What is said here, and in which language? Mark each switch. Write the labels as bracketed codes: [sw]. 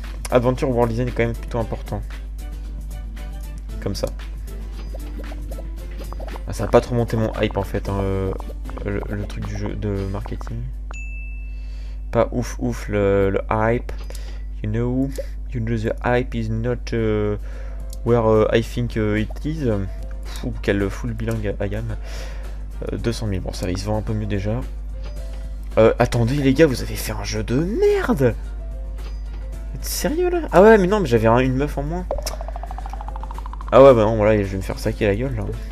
[fr] Adventure World Design est quand même plutôt important. Comme ça. Ah, ça va pas trop monter mon hype en fait, hein, le truc du jeu de marketing. Pas ouf le hype. [en] You know the hype is not where I think it is. [fr] Quel full bilingue [en] I am. [fr] 200 000, bon ça va, il se vend un peu mieux déjà. Attendez les gars, vous avez fait un jeu de merde. Vous êtes sérieux là? Ah ouais mais non, mais j'avais une meuf en moins. Ah ouais bah non, voilà, je vais me faire saquer la gueule là.